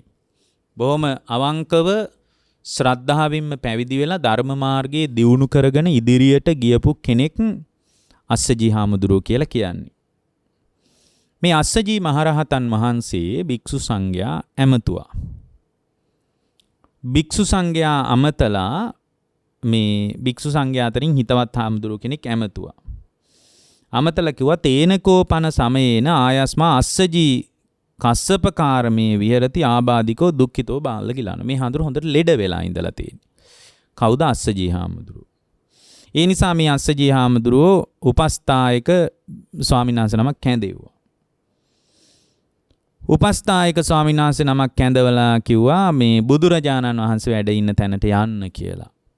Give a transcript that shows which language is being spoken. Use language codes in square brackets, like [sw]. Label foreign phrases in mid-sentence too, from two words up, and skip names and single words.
[si] බොහොම අවංකව ශ්‍රද්ධාවෙන්ම පැවිදි වෙලා ධර්ම මාර්ගයේ දියුණු කරගෙන ඉදිරියට ගියපු කෙනෙක් අස්සජී හාමුදුරුවෝ කියලා කියන්නේ. මේ අස්සජී මහරහතන් වහන්සේ භික්ෂු සංඝයා ඇමතුවා. භික්ෂු සංඝයා අමතලා මේ භික්ෂු සංඝයා අතරින් හිතවත් හාමුදුරුවෝ කෙනෙක් ඇමතුවා. අමතලා කිව්වා [pi] තේනකෝ පන සමයේන ආයස්මා අස්සජී කස්සපකාරමේ විහෙරති ආබාධිකෝ දුක්ඛිතෝ බාල කිලාන. [si] මේ හඳුර හොඳට ලෙඩ වෙලා ඉඳලා තියෙන්නේ. කවුද? අස්සජී හාමුදුරුවෝ. ඒ නිසා මේ අස්සජී හාමුදුරුවෝ උපස්ථායක ස්වාමීන් වහන්සේ නමක් කැඳෙව්වා. උපස්ථායක ස්වාමීන් වහන්සේ නමක් කැඳවලා කිව්වා මේ බුදුරජාණන් වහන්සේ වැඩ ඉන්න තැනට යන්න කියලා.